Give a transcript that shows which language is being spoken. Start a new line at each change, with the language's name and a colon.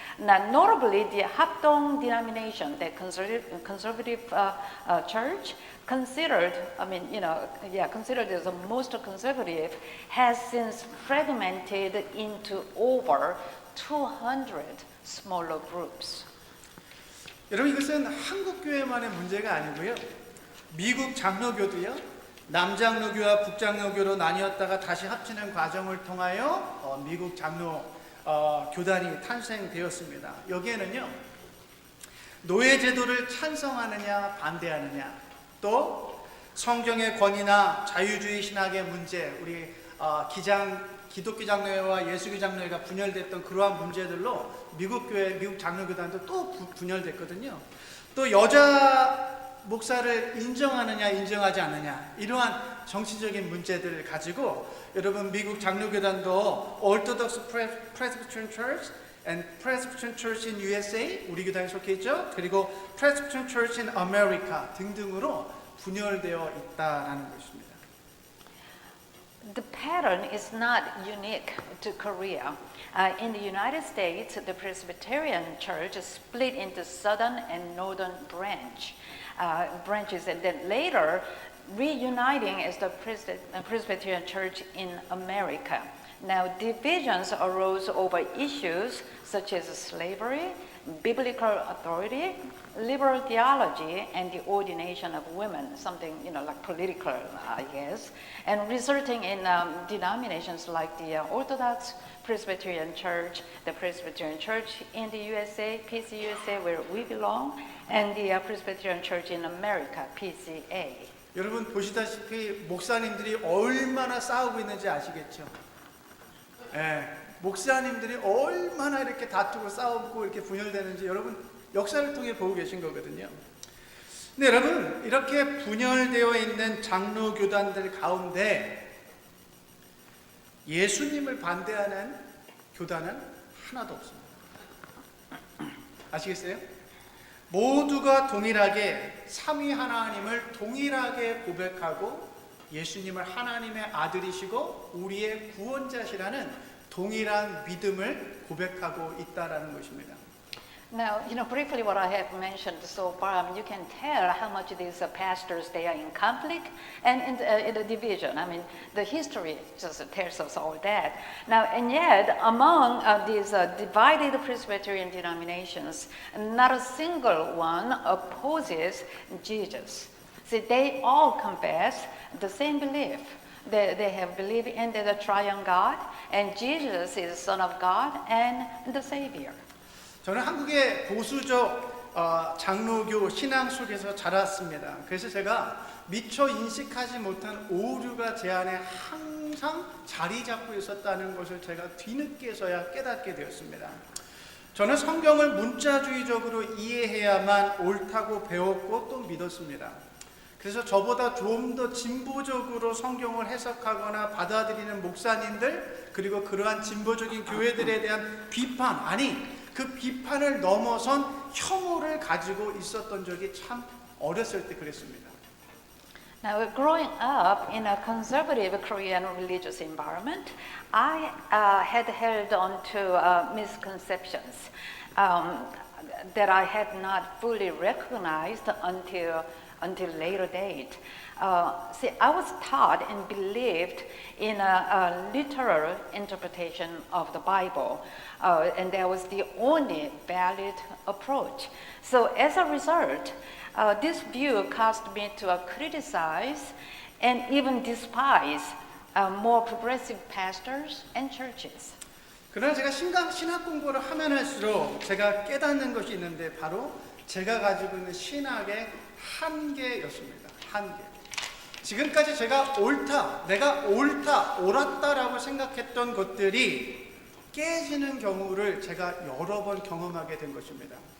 English: Now, notably, the Hapdong denomination, the conservative church, considered as the most conservative, has since fragmented into over 200 smaller groups.
Korean: 여러분, 이것은 한국 교회만의 문제가 아니고요. 미국 장로교도요, 남장로교와 북장로교로 나뉘었다가 다시 합치는 과정을 통하여 미국 장로 교단이 탄생되었습니다. 여기에는요, 노예제도를 찬성하느냐 반대하느냐, 또 성경의 권위나 자유주의 신학의 문제, 우리 기독교 장로회와 예수교 장로회가 분열됐던 그러한 문제들로 미국 장로교단도 또 분열됐거든요. 또 여자 목사를 인정하느냐 인정하지 않느냐, 이러한 정치적인 문제들을 가지고 여러분 미국 장로교단도
English: Orthodox Presbyterian Church and Presbyterian Church in USA,
Korean: 우리 교단에 속해 있죠. 그리고
English: Presbyterian Church in America
Korean: 등등으로 분열되어 있다라는 것입니다.
English: The pattern is not unique to Korea. In the United States, the Presbyterian Church is split into southern and northern branches, and then later reuniting as the Presbyterian Church in America. Now, divisions arose over issues such as slavery, biblical authority, liberal theology, and the ordination of women, something like political, I guess, and resulting in denominations like the Orthodox Presbyterian Church, the Presbyterian Church in the USA, PCUSA, where we belong, and the Presbyterian Church in America, PCA.
Korean: 여러분 보시다시피 목사님들이 얼마나 싸우고 있는지 아시겠죠? 예, 목사님들이 얼마나 이렇게 다투고 싸우고 이렇게 분열되는지 여러분 역사를 통해 보고 계신 거거든요. 근데 여러분 이렇게 분열되어 있는 장로 교단들 가운데 예수님을 반대하는 교단은 하나도 없습니다. 아시겠어요? 모두가 동일하게 삼위 하나님을 동일하게 고백하고 예수님을 하나님의 아들이시고 우리의 구원자시라는 동일한 믿음을 고백하고 있다라는 것입니다.
English: Now, briefly what I have mentioned so far, you can tell how much these pastors, they are in conflict and in the division. I mean, the history just tells us all that. Now, and yet, among these divided Presbyterian denominations, not a single one opposes Jesus. See, they all confess the same belief. They have believed in the triune God, and Jesus is the Son of God and the Savior.
Korean: 저는 한국의 보수적 장로교 신앙 속에서 자랐습니다. 그래서 제가 미처 인식하지 못한 오류가 제 안에 항상 자리 잡고 있었다는 것을 제가 뒤늦게서야 깨닫게 되었습니다. 저는 성경을 문자주의적으로 이해해야만 옳다고 배웠고 또 믿었습니다. 그래서 저보다 좀 더 진보적으로 성경을 해석하거나 받아들이는 목사님들, 그리고 그러한 진보적인 교회들에 대한 비판, 아니 그 비판을 넘어선 혐오를 가지고 있었던 적이 참 어렸을 때 그랬습니다.
English: Now, growing up in a conservative Korean religious environment, I had held on to misconceptions that I had not fully recognized until later date. See, I was taught and believed in a literal interpretation of the Bible, and that was the only valid approach. So as a result, this view caused me to criticize and even despise more progressive pastors and churches.
Korean: 그러나 제가 신학 공부를 하면 할수록 제가 깨닫는 것이 있는데 바로 제가 가지고 있는 신학의 한계였습니다. 한계. 지금까지 제가 내가 옳았다라고 생각했던 것들이 깨지는 경우를 제가 여러 번 경험하게 된 것입니다.